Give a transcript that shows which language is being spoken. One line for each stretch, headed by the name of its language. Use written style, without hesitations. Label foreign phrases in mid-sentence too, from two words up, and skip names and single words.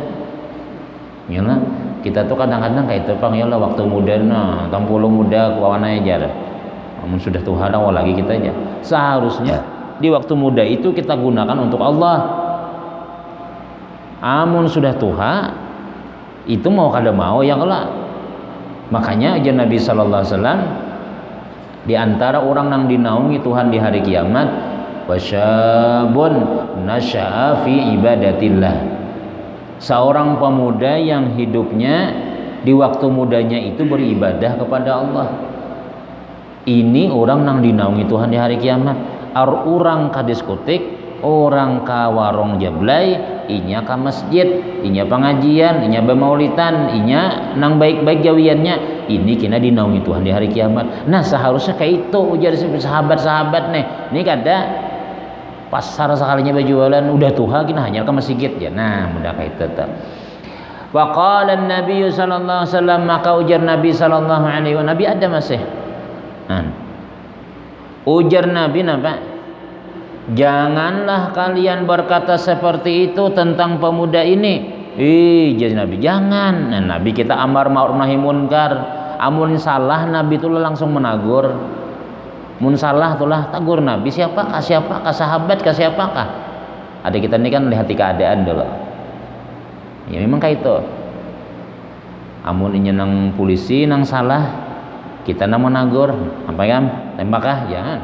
Banjar: Yalah, kita tuh kadang-kadang kayak itu pang yalah waktu muda nah, tampulu muda kawana aja. Amun sudah Tuhan awal lagi kita aja.
Indonesian: Seharusnya di waktu muda itu kita gunakan untuk Allah.
Banjar: Amun sudah Tuhan itu mau kada mau ya Allah.
Indonesian: Makanya aja Nabi
Arabic: صلى الله عليه وسلم
Indonesian: di antara orang yang dinaungi Tuhan di hari kiamat,
Arabic: وشاب نشأ في عبادة الله,
Indonesian: seorang pemuda yang hidupnya di waktu mudanya itu beribadah kepada Allah. Ini orang yang dinaungi Tuhan di hari kiamat.
Banjar: Orang ka diskotik, orang ka warung jablay, inya ka masjid, inya pengajian, inya bemaulitan, inya nang baik-baik gawiannya, ini kena dinaungi Tuhan di hari kiamat. Nah seharusnya kayak itu ujar sahabat-sahabat nih, ini kada pasar sekalinya berjualan udah Tuhan kena hanya ke masjid ya. Nah mudah kayak itu tuh.
Arabic: وقال النبي صلى الله عليه وسلم,
Banjar: maka ujar Nabi
Arabic: صلى الله عليه وسلم,
Banjar: Nabi ada masih. Ujar Nabi napa?
Indonesian: Janganlah kalian berkata seperti itu tentang pemuda ini.
Banjar: Jadi Nabi jangan. Nah, Nabi kita
Arabic: أمر معروف نهي منكر.
Banjar: Amun salah Nabi itu langsung menagur. Mun salah itulah tagur Nabi siapakah sahabat kah siapakah.
Indonesian: Ada kita ini kan lihat keadaan dulu. Ya memang kayak itu.
Banjar: Amun ini nang polisi nang salah kita nang menagur apa ya tembak kah jangan.